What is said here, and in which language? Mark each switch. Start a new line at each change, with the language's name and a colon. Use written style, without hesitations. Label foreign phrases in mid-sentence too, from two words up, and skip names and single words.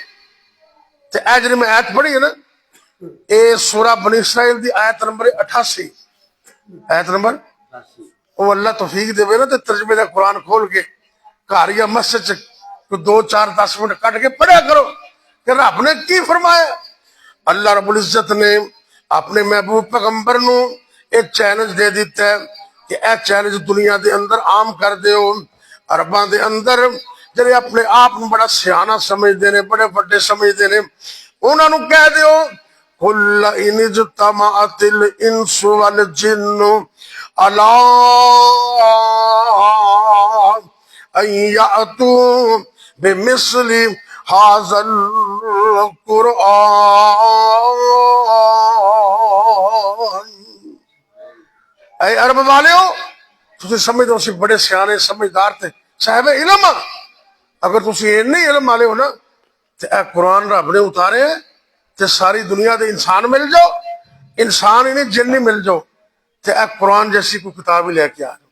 Punjabi: تے اے جڑی میں آیت پڑھی ہے نا, اے سورہ بنی اسرائیل دی آیت نمبر 88, آیت نمبر وہ اللہ توفیق دے نا تے ترجمے دا قرآن کھول کے گھر یا مسجد چ 2-4-10 منٹ کٹ کے پڑھیا کرو کہ رب نے کی فرمایا. اللہ رب العزت نے اپنے محبوب پیغمبر نو ایک چیلنج دے دیتا ہے کہ اے چیلنج دنیا دے اندر عام کر دیو. عرباں دے اندر جڑے اپنے آپ بڑا سیانہ سمجھتے ہیں, بڑے بڑے سمجھتے ہیں, انہوں نے کہہ دیو
Arabic: قل ان اجتمعت الانس والجن علی ان یأتوا بمثل ھذا القرآن.
Punjabi: اے عرب والیو, تسی سمجھدو سی بڑے سیانے سمجھدار تے صاحب علم, اگر تسی اینی علم والے ہو نا تے اے قرآن رب نے اتارے تے ساری دنیا دے انسان مل جاؤ, انسان ہی نہیں جن نہیں مل جاؤ تے اے قرآن جیسی کوئی کتاب ہی لے کے آ جاؤ.